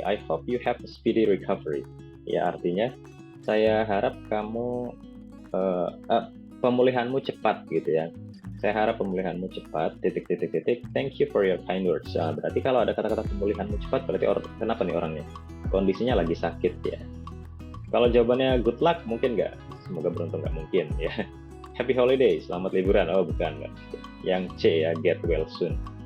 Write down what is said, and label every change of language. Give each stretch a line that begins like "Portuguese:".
English: I hope you have a speedy recovery.
Indonesian: Ya, artinya saya harap kamu pemulihanmu cepat gitu ya. Saya harap pemulihanmu cepat, ...
English: Thank you for your kind words.
Indonesian: Nah, berarti kalau ada kata-kata pemulihanmu cepat, berarti kenapa nih orangnya? Kondisinya lagi sakit ya. Kalau jawabannya
English: good luck,
Indonesian: mungkin nggak? Semoga beruntung, nggak mungkin ya.
English: Happy holiday,
Indonesian: selamat liburan. Oh, bukan, nggak. Yang C ya,
English: get well soon.